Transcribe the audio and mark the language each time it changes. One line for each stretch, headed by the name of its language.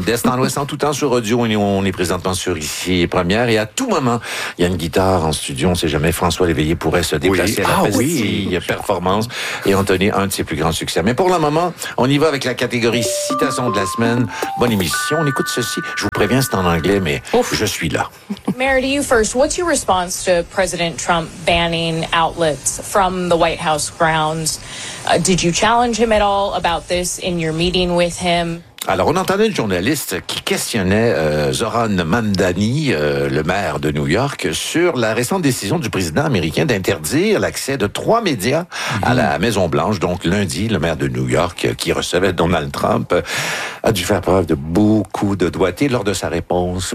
French: D'est en ouest, en tout temps sur Audio. On est présentement sur ici, première. Et à tout moment, il y a une guitare en studio. On ne sait jamais. François Léveillé pourrait se déplacer à la Bastille. Oui. Performance. Et Anthony, un de ses plus grands succès. Mais pour le moment, on y va avec la catégorie citation de la semaine. Bonne émission. On écoute ceci. Je vous préviens, c'est en anglais, mais je suis là.
English: Mayor, to you first. What's your response to President Trump banning outlets from the White House grounds? Did you challenge him at all about this in your meeting with him?
French: Alors, on entendait une journaliste qui questionnait Zohran Mamdani, le maire de New York, sur la récente décision du président américain d'interdire l'accès de 3 médias à la Maison-Blanche. Donc, lundi, le maire de New York, qui recevait Donald Trump, a dû faire preuve de beaucoup de doigté lors de sa réponse.